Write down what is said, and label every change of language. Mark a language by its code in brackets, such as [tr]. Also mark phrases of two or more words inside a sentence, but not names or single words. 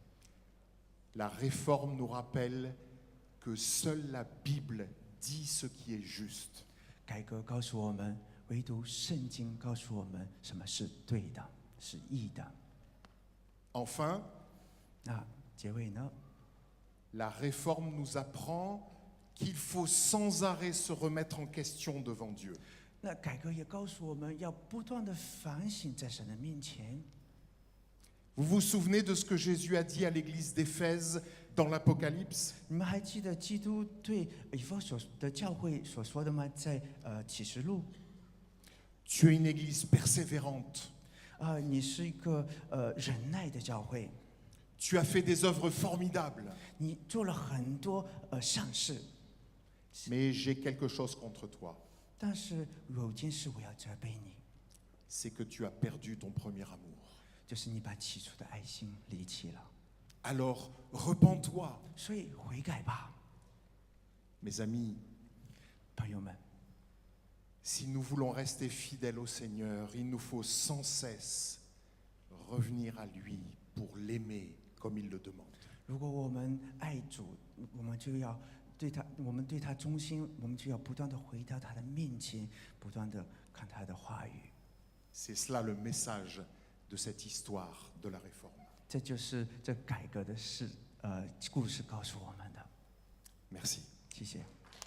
[fr] la réforme nous rappelle que seule la Bible dit ce qui est juste. [zh] 改革告诉我们，唯独圣经告诉我们什么是对的，是义的。 [fr] Enfin, [zh] 那结尾呢？ [fr] la réforme nous apprend qu'il faut sans arrêt se remettre en question devant Dieu. [zh] 那改革也告诉我们要不断的反省在神的面前。 [fr] Vous vous souvenez de ce que Jésus a dit à l'église d'Éphèse dans l'Apocalypse? [zh] 你们还记得基督对以弗所的教会所说的吗？在启示录， [fr] Tu es une église persévérante. [zh] 你是一个忍耐的教会， [fr] Tu as fait des œuvres formidables. [zh] 你做了很多善事， [fr] Mais j'ai quelque chose contre toi. [zh] 但是有件事我要责备你， [fr] C'est que tu as perdu ton premier amour. [zh] 就是你把起初的爱心离弃了。 [fr] Alors, repens-toi. [zh] 所以悔改吧， [fr] Mes amis, [zh] 朋友们。 [fr] si nous voulons rester fidèles au Seigneur, il nous faut sans cesse revenir à lui pour l'aimer comme il le demande. [zh] 如果我们爱主，我们就要对他忠心，我们就要不断的回到他的面前，不断的看他的话语。 [fr] C'est cela le message de cette histoire de la réforme. [zh] 这就是这改革的故事告诉我们的。 [fr] Merci. [zh] 谢谢。